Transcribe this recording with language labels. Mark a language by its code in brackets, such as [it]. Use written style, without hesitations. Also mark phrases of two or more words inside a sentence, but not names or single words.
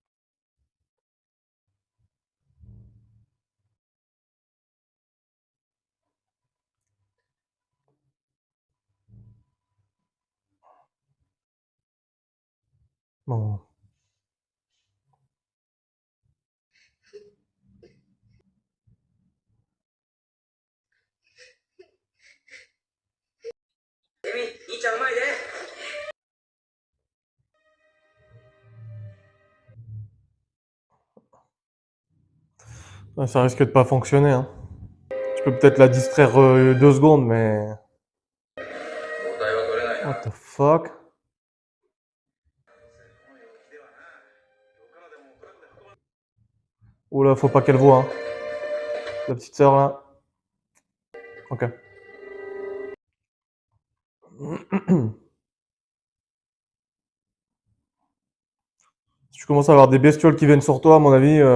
[fr] Bon. [ja] エミ、兄ちゃんうまいで。 [fr] Ouais, ça risque de pas fonctionner, hein. Tu peux peut-être la distraire 2 secondes, mais... [ja] 交代は取れないな。 [en] What the fuck? [fr] Oh là, faut pas qu'elle voie, hein. La petite sœur, là. Ok. Si tu commences à avoir des bestioles qui viennent sur toi, à mon avis...